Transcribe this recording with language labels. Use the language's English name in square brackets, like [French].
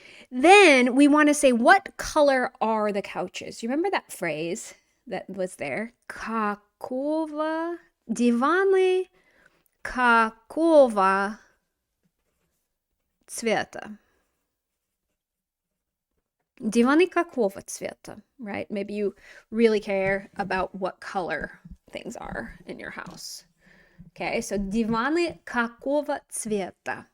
[English] Then we want to say, what color are the couches? You remember that phrase that was there? [Russian] Какого диваны какого цвета? Диваны какого цвета, right? [English] Maybe you really care about what color things are in your house. Okay, so [Russian] диваны какого цвета?